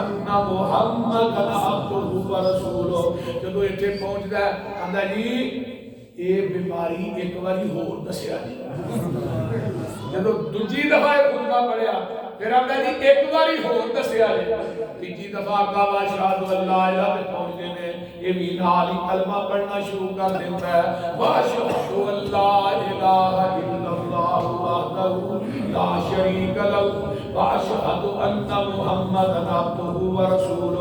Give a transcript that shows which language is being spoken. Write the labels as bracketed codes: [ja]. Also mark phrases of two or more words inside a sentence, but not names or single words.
[ar] محمدن عبدہ ورسولہ. [pa] جدو اتنے پہنچتا ہے آندا جی یہ بیماری ایک باری ہور دسیا جی. جدو دوجی دفعہ خطبہ پڑھیا پھر آندا جی ایک باری ہور دسیا جی. [ur] تیجی دفعہ آقا [ar] واشہد ان لا الہ الا [ur] پہنچتے ہیں یہ بھی نال ہی کلمہ پڑھنا شروع کر دیتا ہے. [ar] واشہد ان لا الہ الا اللہ وحدہ لا شریک لہ واشہد ان محمدن عبدہ ورسولہ.